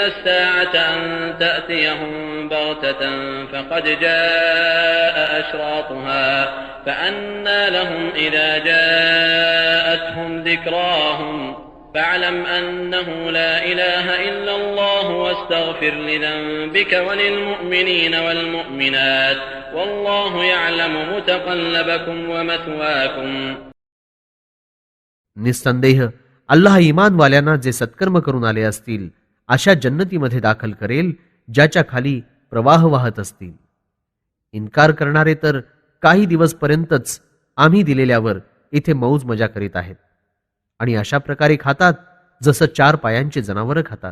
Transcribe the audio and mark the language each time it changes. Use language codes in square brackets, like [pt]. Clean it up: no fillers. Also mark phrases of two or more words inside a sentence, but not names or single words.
[ar] الساعة أن تأتيهم بغتة فقد جاء أشراطها فأنى لهم إذا جاءتهم ذكراهم فاعلم أنه لا إله إلا الله واستغفر لذنبك وللمؤمنين والمؤمنات والله يعلم متقلبكم ومثواكم. [mr] निस्संदेह अल्लाह ईमानवाल्यांना जे सत्कर्म करून आले असतील अशा जन्नतीमध्ये दाखल करेल ज्याच्या खाली प्रवाह वाहत असतील. इन्कार करणारे तर काही दिवसपर्यंतच आम्ही दिलेल्यावर इथे मौज मजा करीत आहेत आणि अशा प्रकारे खातात जसं 4 पायांची जनावरं खातात.